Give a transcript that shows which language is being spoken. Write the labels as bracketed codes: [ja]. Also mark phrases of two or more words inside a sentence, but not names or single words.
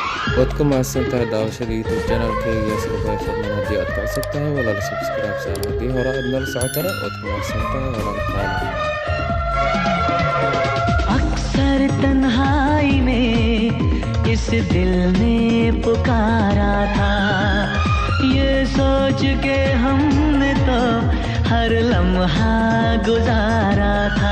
[so] Wadku mahadsantahay daawashada YouTube channel-kayga sidoo fadlan haddii aad ka cusub tahay walaal subscribe saar haddii hore aad nala socotana wadku mahadsantahay walaalkaal [hi] अक्सर तन्हाई में इस दिल ने पुकारा था, ये सोच के हमने तो हर लम्हा गुजारा था।